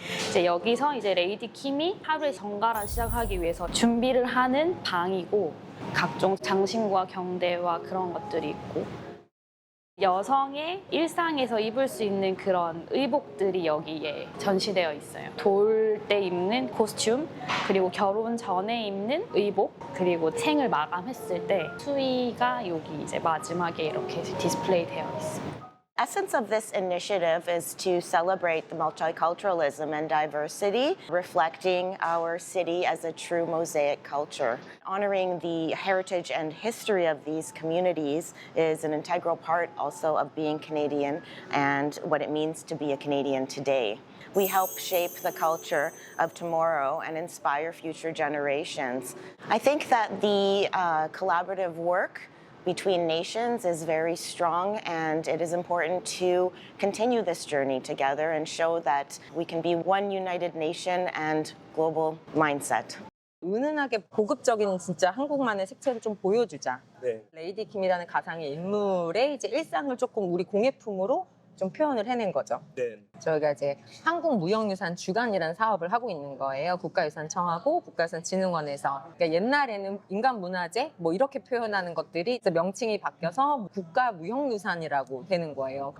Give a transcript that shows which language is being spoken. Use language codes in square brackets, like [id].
[ko] 이제 여기서 이제 레이디 킴이 하루의 정갈화 시작하기 위해서 준비를 하는 방이고 각종 장신과 경대와 그런 것들이 있고 여성의 일상에서 입을 수 있는 그런 의복들이 여기에 전시되어 있어요. 돌 때 입는 코스튬, 그리고 결혼 전에 입는 의복, 그리고 생을 마감했을 때 수의가 여기 이제 마지막에 이렇게 디스플레이 되어 있습니다. [en] Essence of this initiative is to celebrate the multiculturalism and diversity, reflecting our city as a true mosaic culture. Honoring the heritage and history of these communities is an integral part also of being Canadian and what it means to be a Canadian today. We help shape the culture of tomorrow and inspire future generations. I think that the collaborative work between nations is very strong, and it is important to continue this journey together and show that we can be one united nation and global mindset. [ko] 은은하게 고급적인 진짜 한국만의 색채를 좀 보여주자. 네. 레이디 킴이라는 가상의 인물의 이제 일상을 조금 우리 공예품으로 좀 표현을 해낸 거죠. 네. 저희가 이제 한국무형유산 주간이라는 사업을 하고 있는 거예요. 국가유산청하고 국가유산진흥원에서. 그러니까 옛날에는 인간문화재 뭐 이렇게 표현하는 것들이 이제 명칭이 바뀌어서 국가무형유산이라고 되는 거예요.